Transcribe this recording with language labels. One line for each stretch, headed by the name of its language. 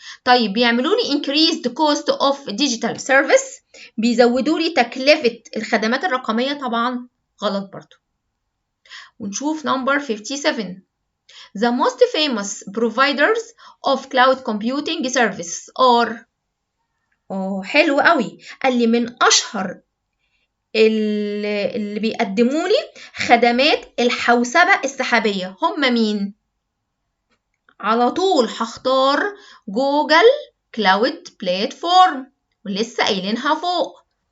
Arabic: طيب بيعملوا لي increased cost of digital service، بيزودوا لي تكلفة الخدمات الرقمية؟ طبعا غلط برضو. ونشوف number 57.
English: The most famous providers of cloud computing services are.
Arabic: حلو قوي. قال لي من أشهر اللي بيقدموا لي خدمات الحوسبة السحابية هم مين؟ على طول هختار جوجل كلاود بلاتفورم، ولسه قايلينها فوق.